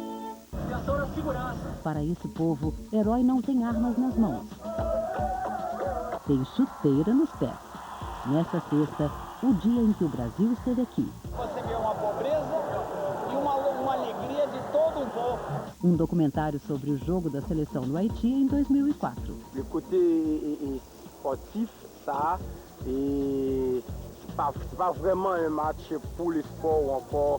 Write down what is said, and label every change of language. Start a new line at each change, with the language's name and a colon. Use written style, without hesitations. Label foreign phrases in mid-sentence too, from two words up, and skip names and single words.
Portuguese: Para esse povo, herói não tem armas nas mãos. Tem chuteira nos pés. Nesta sexta, o dia em que o Brasil esteve aqui. Você vê uma pobreza e uma alegria de todo um povo. Um documentário sobre o jogo da seleção do Haïti em 2004.
French: Le côté sportif, ça, et c'est pas vraiment un match pour le sport ou encore.